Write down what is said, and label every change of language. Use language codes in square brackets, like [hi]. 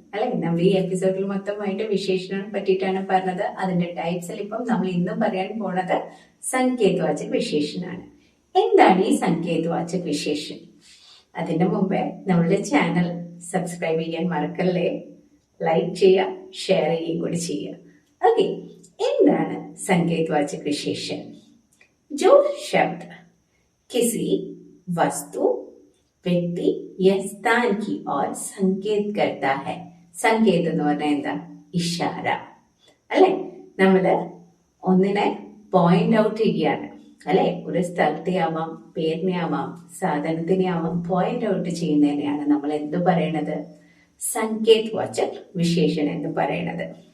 [ml] അല്ലെ, നമ്മൾ ഈ എപ്പിസോഡിൽ മൊത്തമായിട്ട് വിശേഷനെ പറ്റിയിട്ടാണ് പറഞ്ഞത്. അതിന്റെ ടൈപ്സിൽ ഇപ്പം നമ്മൾ ഇന്നും പറയാൻ പോണത് സംഗീത് വാചക് വിശേഷനാണ്. എന്താണ് ഈ സംഗീത് വാചക് വിശേഷൻ? അതിന്റെ മുമ്പേ നമ്മളുടെ ചാനൽ സബ്സ്ക്രൈബ് ചെയ്യാൻ മറക്കല്ലേ, ലൈക്ക് ചെയ്യുക, ഷെയർ ചെയ്യുകയും കൂടി ചെയ്യുക. ഓക്കെ, എന്താണ് [hi] संकेत वाचक विशेषण? जो शब्द किसी वस्तु, [ml] വ്യക്തി [hi] या स्थान की ओर संकेत करता है. [ml] संकेत എന്ന് പറഞ്ഞാൽ എന്താ? ഇഷാര അല്ലെ. നമ്മള് ഒന്നിനെ പോയിന്റ് ഔട്ട് ചെയ്യുകയാണ് അല്ലെ. ഒരു സ്ഥലത്തെ ആവാം, പേരിനെ ആവാം, സാധനത്തിനെ ആവാം. പോയിന്റ് ഔട്ട് ചെയ്യുന്നതിനെയാണ് നമ്മൾ എന്ത് പറയണത്? संकेत वाचक विशेषण എന്ന് പറയണത്.